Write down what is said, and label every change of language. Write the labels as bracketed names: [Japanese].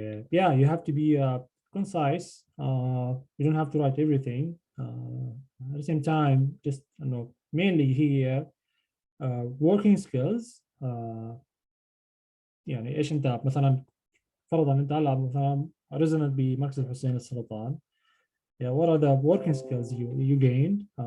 [English] Yeah, you have to be concise. You don't have to write everything. At the same time, just mainly here working skills. [Arabic] يعني ايش انت مثلا, فرضا انت هلا مثلا resident بمركز الحسين السرطان. [English] Yeah, what are the working skills you gained?